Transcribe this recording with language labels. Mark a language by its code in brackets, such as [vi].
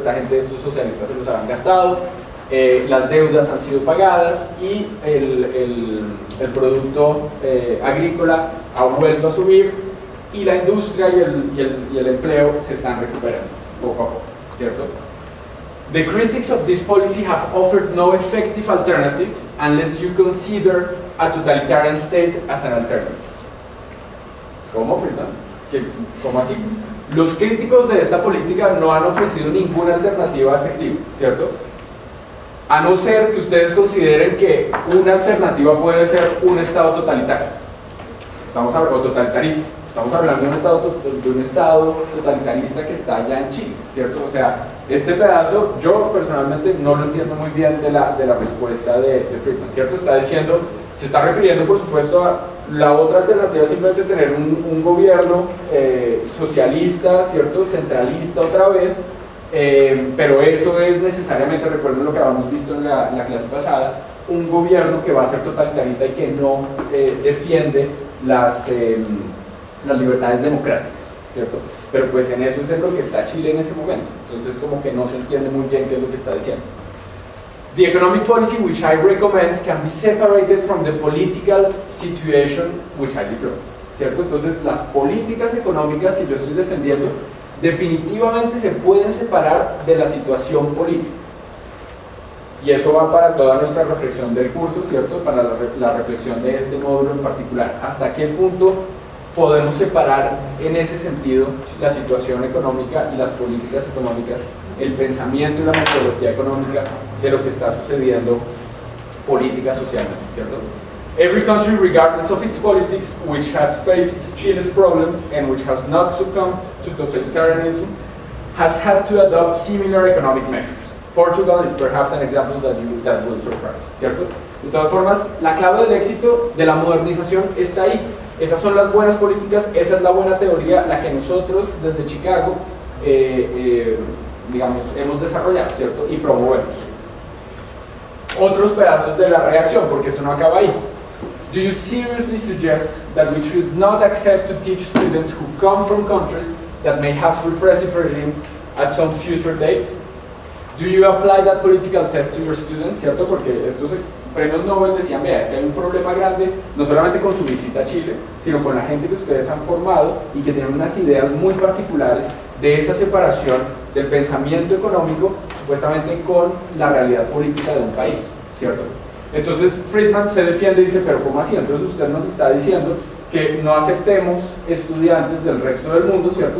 [es] Esta gente, estos socialistas se los han gastado, las deudas han sido pagadas y el producto agrícola ha vuelto a subir y la industria y el empleo se están recuperando poco a poco, ¿cierto? [en] The critics of this policy have offered no effective alternative unless you consider a totalitarian state as an alternative. [es] ¿Cómo, Friedman? ¿Cómo así? Los críticos de esta política no han ofrecido ninguna alternativa efectiva, ¿cierto? A no ser que ustedes consideren que una alternativa puede ser un Estado totalitario. Estamos hablando totalitarista. Estamos hablando de un Estado totalitarista que está allá en Chile, ¿cierto? O sea, este pedazo yo personalmente no lo entiendo muy bien de la respuesta de Friedman, ¿cierto? Se está refiriendo por supuesto a la otra alternativa, simplemente tener un gobierno socialista, ¿cierto? Centralista otra vez, pero eso es necesariamente, recuerden lo que habíamos visto en la clase pasada, un gobierno que va a ser totalitarista y que no defiende las libertades democráticas, ¿cierto? Pero pues en eso es en lo que está Chile en ese momento, entonces como que no se entiende muy bien qué es lo que está diciendo. [en] The economic policy which I recommend can be separated from the political situation which I deplore, [es] ¿cierto? Entonces las políticas económicas que yo estoy defendiendo definitivamente se pueden separar de la situación política. Y eso va para toda nuestra reflexión del curso, ¿cierto? Para la reflexión de este módulo en particular. ¿Hasta qué punto podemos separar en ese sentido la situación económica y las políticas económicas, el pensamiento y la metodología económica de lo que está sucediendo política socialmente, ¿cierto? [en] Every country, regardless of its politics, which has faced Chile's problems and which has not succumbed to totalitarianism, has had to adopt similar economic measures. Portugal is perhaps an example that will surprise, [es] ¿cierto? De todas formas, la clave del éxito de la modernización está ahí. Esas son las buenas políticas, esa es la buena teoría, la que nosotros desde Chicago, digamos, hemos desarrollado, ¿cierto? Y promovemos. Otros pedazos de la reacción, porque esto no acaba ahí. [en] Do you seriously suggest that we should not accept to teach students who come from countries that may have repressive regimes at some future date? Do you apply that political test to your students, [es] ¿cierto? Porque esto premios Nobel decían, vea, es que hay un problema grande, no solamente con su visita a Chile, sino con la gente que ustedes han formado y que tienen unas ideas muy particulares de esa separación del pensamiento económico, supuestamente, con la realidad política de un país, ¿cierto? Entonces Friedman se defiende y dice, pero ¿cómo así? Entonces usted nos está diciendo que no aceptemos estudiantes del resto del mundo, ¿cierto?